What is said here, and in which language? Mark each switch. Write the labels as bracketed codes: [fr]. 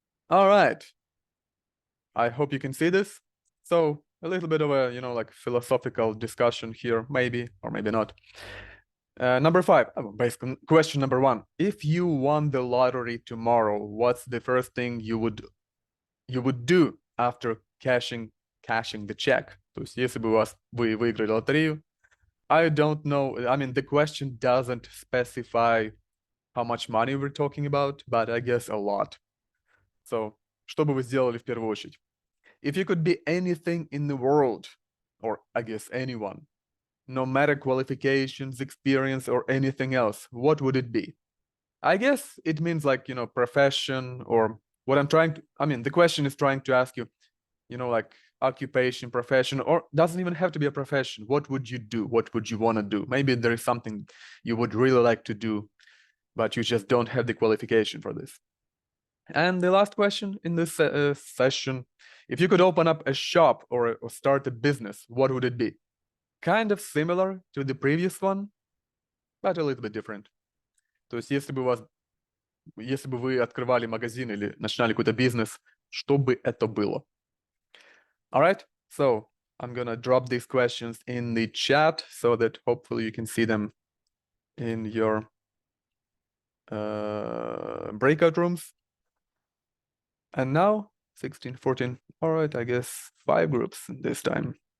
[en] All right. I hope you can see this. So a little bit of a, you know, like philosophical discussion here, maybe or maybe not. Number 5, basically question number 1. If you won the lottery tomorrow, what's the first thing you would do after cashing the check? [ru] То есть, если бы вы выиграли лотерею, [en] I don't know. I mean, the question doesn't specify how much money we're talking about, but I guess a lot. [ru] So, что бы вы сделали в первую очередь? [en] If you could be anything in the world, or I guess anyone, no matter qualifications, experience, or anything else, what would it be? I guess it means like, you know, profession, or what I'm trying to, I mean, the question is trying to ask you, you know, like occupation, profession, or doesn't even have to be a profession. What would you do? What would you want to do? Maybe there is something you would really like to do, but you just don't have the qualification for this. And the last question in this session, if you could open up a shop or start a business, what would it be? Kind of similar to the previous one, but a little bit different. [ru] То есть, если бы вы открывали магазин или начинали какой-то бизнес, что бы это было? [en] All right, so I'm gonna drop these questions in the chat so that hopefully you can see them in your breakout rooms. And now 16, 14, all right, I guess 5 groups this time.